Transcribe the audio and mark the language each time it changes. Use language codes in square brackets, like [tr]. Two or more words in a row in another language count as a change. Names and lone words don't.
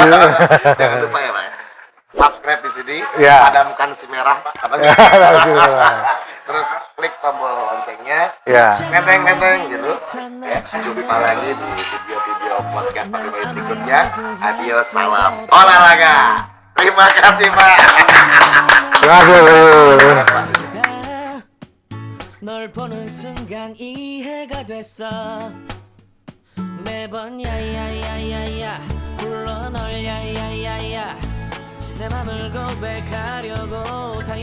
[id] jangan lupa ya Pak, subscribe di sini, padamkan si merah Pak, terus klik tombol loncengnya, menteng gitu. Jumpa lagi di video-video podcast Papi Bayu berikutnya. Adios, salam olahraga. Terima kasih Pak. Terima kasih. [ko] 널 보는 순간 이해가 됐어. 매번 야야야야야 불러 널 야야야야 내 맘을 고백하려고